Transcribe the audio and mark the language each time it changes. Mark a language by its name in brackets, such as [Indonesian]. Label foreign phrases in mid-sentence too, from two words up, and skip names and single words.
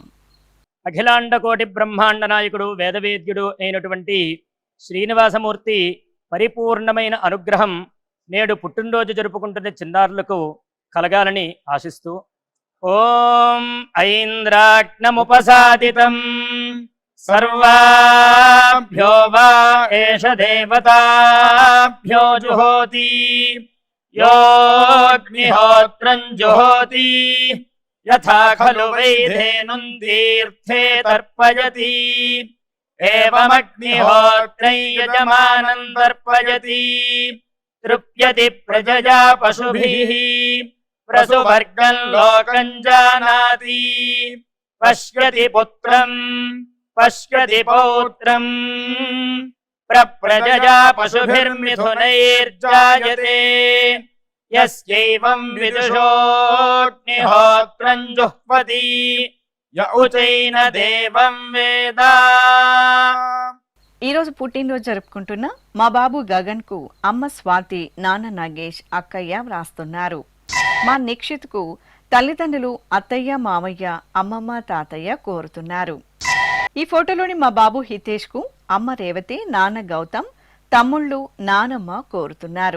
[Telugu] అఖిలాండ కోటి బ్రహ్మాండ నాయకుడు, వేదవేద్యుడు అయినటువంటి శ్రీనివాసమూర్తి పరిపూర్ణమైన అనుగ్రహం నేడు పుట్టినరోజు జరుపుకుంటున్న చిన్నారులకు కలగాలని ఆశిస్తూ [Sanskrit] ఓం ఐంద్రాగ్నముపసాదితం సర్వాభ్యో వా ఏష దేవతాభ్యో జుహోతి योऽग्निहोत्रं जुहोति यथा खलु वैधेनुं तीर्थे तर्पयति एवमग्निहोत्रं यजमानं तर्पयति तृप्यति प्रजया पशुभिः प्रसुवर्गं लोकं जानाति पश्यति पुत्रं पश्यति पौत्रं प्रजया पशुभिर्मिथुनैर्जायते यस्यैवं विदुषोऽग्निहोत्रं जुह्वति य उचैन देवं वेद। [Telugu] ఈరోజు పుట్టినరోజు జరుపుకుంటున్న మా బాబు గగన్ కు అమ్మ స్వాతి, నాన్న నాగేష్, అక్కయ్య వ్రాస్తున్నారు. మా నిక్షిత్ కు తల్లిదండ్రులు అత్తయ్య, మామయ్య, అమ్మమ్మ, తాతయ్య కోరుతున్నారు. ఈ ఫోటోలోని మా బాబు హితేష్ కు అమ్మ రేవతి, నాన్న గౌతమ్, తమ్ముళ్ళు, నానమ్మ కోరుతున్నారు.